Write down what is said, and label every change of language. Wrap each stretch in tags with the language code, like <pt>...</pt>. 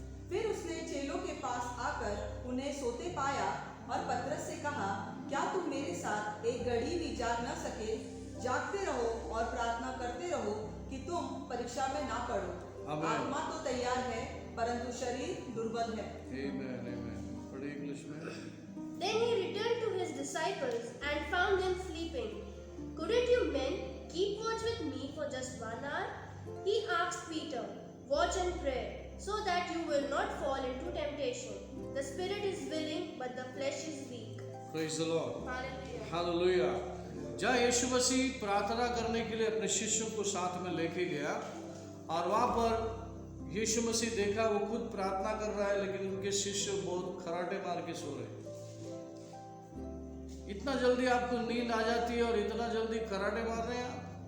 <hi>फिर उसने चेलों के पास आकर उन्हें सोते पाया और पतरस से कहा, क्या तुम मेरे साथ एक घड़ी भी जाग न सके? जागते रहो और प्रार्थना करते रहो कि तुम परीक्षा में ना पड़ो. आत्मा तो तैयार है परंतु शरीर दुर्बल है. Amen, amen. पढ़िए इंग्लिश में.</hi> <en>Then he returned to his disciples and found them sleeping. Couldn't you men keep watch with me for just 1 hour? He asked Peter, watch and pray, so that you will not fall into temptation. The spirit is willing, but the flesh is weak. Praise the Lord. Hallelujah. Hallelujah.</en> <hi>जहाँ यीशु मसीह प्रार्थना करने के लिए अपने शिष्यों को साथ में लेके गया और वहाँ पर यीशु मसीह देखा वो खुद प्रार्थना कर रहा है, लेकिन उनके शिष्य बहुत खराटे मार के सो रहे। इतना जल्दी आपको नींद आ जाती है और इतना जल्दी कराटे मार रहे हैं आप।</hi>